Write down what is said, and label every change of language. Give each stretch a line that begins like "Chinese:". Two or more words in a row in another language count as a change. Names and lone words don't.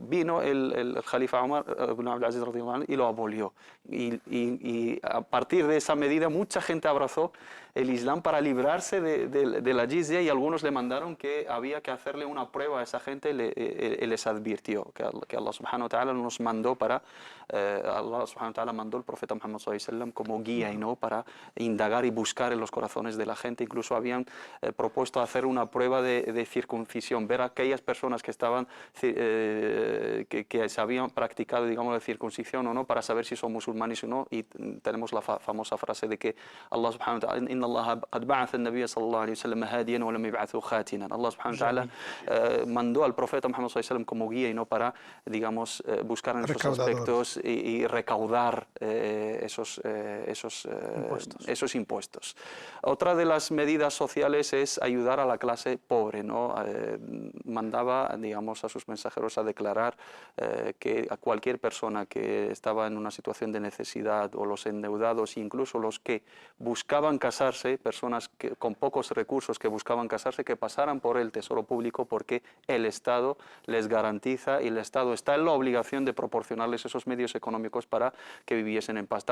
Spanish: Vino el Jalifa Omar ibn Abdulaziz y lo abolió. Y a partir de esa medida mucha gente abrazó el Islam para librarse de la jizya, y algunos le mandaron que había que hacerle una prueba a esa gente. Les advirtió que
Arabic: الله سبحانه وتعالى
Spanish: nos mandó
Arabic: الله سبحانه وتعالى
Spanish: mandó al profeta Muhammad
Arabic: صلى الله عليه وسلم
Spanish: como guía y no para indagar y buscar en los corazones de la gente. Incluso habían propuesto hacer una prueba de circuncisión, ver a aquellas personas que estaban que se habían practicado, digamos, la circuncisión o no, para saber si son musulmanes o no. Y tenemos la famosa frase de que
Arabic: الله سبحانه وتعالى إن الله قد بعث النبي صلى الله عليه وسلم هاديا ولم يبعثه خاتنا. الله سبحانه وتعالى
Spanish: mandó al profeta Muhammad
Arabic: صلى الله عليه وسلم
Spanish: como guía y no para, digamos, buscar en esos aspectos y recaudar esos impuestos. Otra de las medidas sociales es ayudar a la clase pobre, ¿no? Mandaba, digamos, a sus mensajeros a declarar que a cualquier persona que estaba en una situación de necesidad, o los endeudados, incluso los que buscaban casarse, personas con pocos recursos que buscaban casarse, que pasaran por el tesoro público, porque el Estado les garantiza y el Estado está en la obligación de proporcionarles esos medios económicos para que viviesen en paz.